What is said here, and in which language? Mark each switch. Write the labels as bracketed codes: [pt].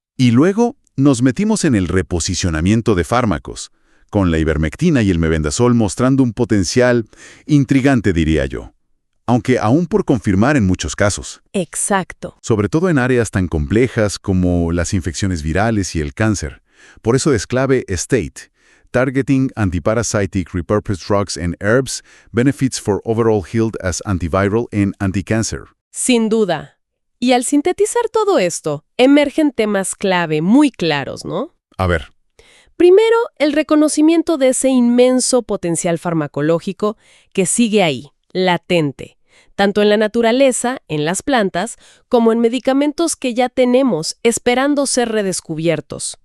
[es] Y luego nos metimos en el reposicionamiento de fármacos, con la ivermectina y el mebendazol mostrando un potencial intrigante, diría yo. Aunque aún por confirmar en muchos casos. Exacto. Sobre todo en áreas tan complejas como las infecciones virales y el cáncer. Por eso es clave [en] STATE, Targeting Antiparasitic Repurposed Drugs and Herbs, Benefits for Overall Health as Antiviral and Anti-Cancer. [es] Sin duda. Y al sintetizar todo esto, emergen temas clave muy claros, ¿no? A ver. Primero, el reconocimiento de ese inmenso potencial farmacológico que sigue ahí, latente, tanto en la naturaleza, en las plantas, como en medicamentos que ya tenemos esperando ser redescubiertos.